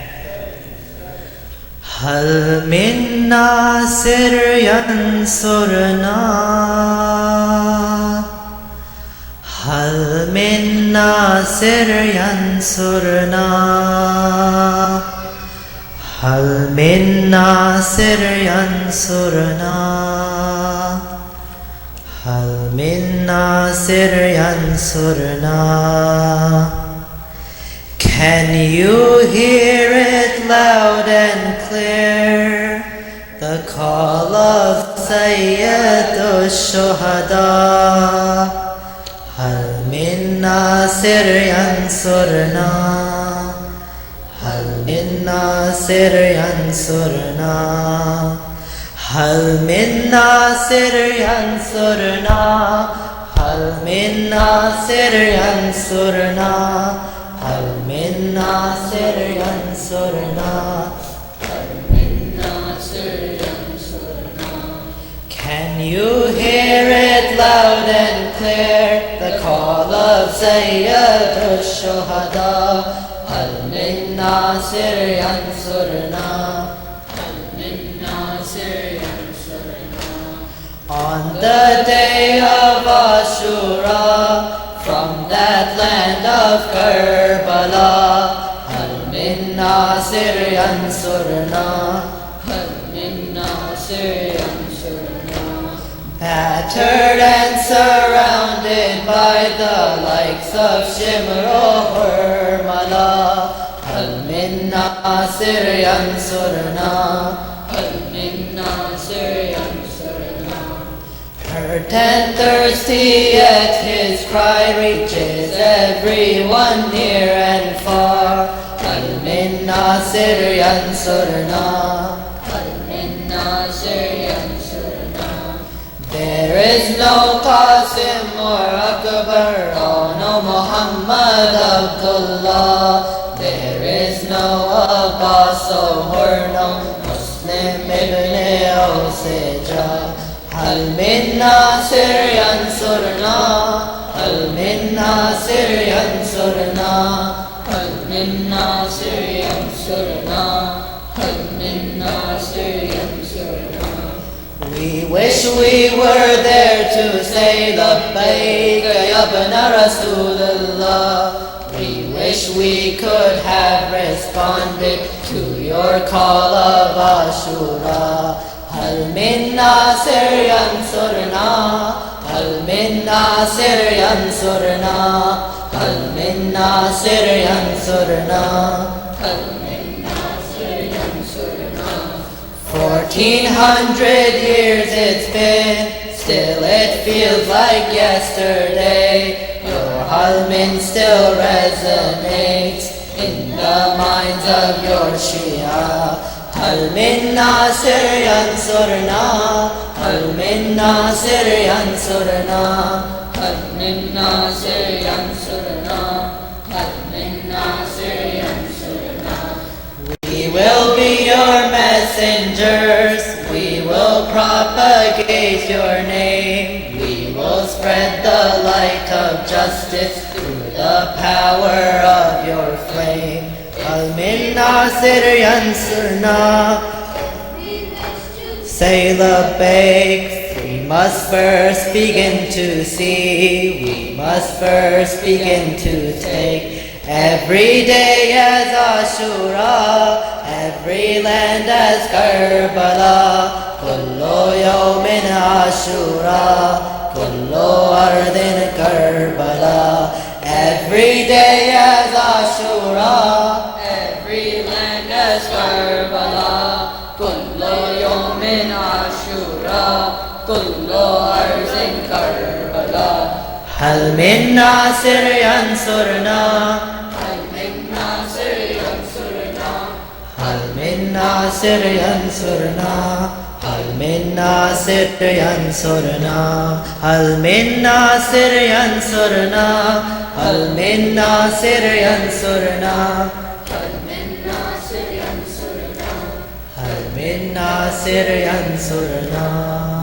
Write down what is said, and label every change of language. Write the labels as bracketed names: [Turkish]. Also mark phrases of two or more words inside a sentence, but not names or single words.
[Arabic] هل من ناصر ينصرنا, هل من ناصر ينصرنا, هل من ناصر ينصرنا, هل من ناصر ينصرنا. [English] Can you hear it loud and clear, the call of Sayyid al-Shuhada? [Arabic] هل من ناصر ينصرنا، هل من ناصر ينصرنا، هل من ناصر ينصرنا، هل من ناصر ينصرنا، هل من ناصر ينصرنا، هل من ناصر ينصرنا. [English] Can you hear it loud and clear, the call of Sayyid al-Shuhada? [Arabic] هل من ناصر ينصرنا، هل من ناصر ينصرنا. [English] On the day of Ashura, from that land of Karbala, [Arabic] هل من ناصر ينصرنا، هل من ناصر ينصرنا. [English] Battered and surrounded by the likes of Shimr o Hurmala, [Arabic] هل من ناصر ينصرنا، هل من ناصر ينصرنا. [English] Hurt and thirsty, yet his cry reaches everyone near and far. [Arabic] هل من ناصر ينصرنا، هل من ناصر ينصرنا. [English] There is no Qasim or Akbar, oh no Muhammad Abdullah. There is no Abbas or no Muslim ibn Osija. [Arabic] هل من ناصر ينصرنا، هل من ناصر ينصرنا، هل من ناصر ينصرنا، هل من ناصر ينصرنا. [English] We wish we were there to say [Arabic] لبيك يا ابن رسول الله. [English] We wish we could have responded to your call of Ashura. [Arabic] هل من ناصر ينصرنا، هل من ناصر ينصرنا، هل من ناصر ينصرنا، هل من ناصر ينصرنا. [English] 1400 years it's been, still it feels like yesterday. Your [Arabic] هل من [English] still resonates in the minds of your Shia. [Arabic] هل من ناصر ينصرنا، هل من ناصر ينصرنا، هل من ناصر ينصرنا، هل من ناصر ينصرنا. [English] We will be your messengers, we will propagate your name, we will spread the light of justice through the power of your flame. [Arabic] هل من ناصر ينصرنا, [English] say labbaik. We must first begin to see, we must first begin to take. Every day as Ashura, every land as Karbala. [Arabic] كل يوم عاشوراء، كل أرض كربلاء. [English] Every day as Ashura, every land as Karbala. [Arabic] كل يوم عاشوراء، كل أرض كربلاء. هل من ناصر ينصرنا، هل من ناصر ينصرنا، هل من ناصر ينصرنا، هل من ناصر ينصرنا، هل من ناصر ينصرنا، هل من ناصر ينصرنا، هل من ناصر ينصرنا، هل من ناصر ينصرنا.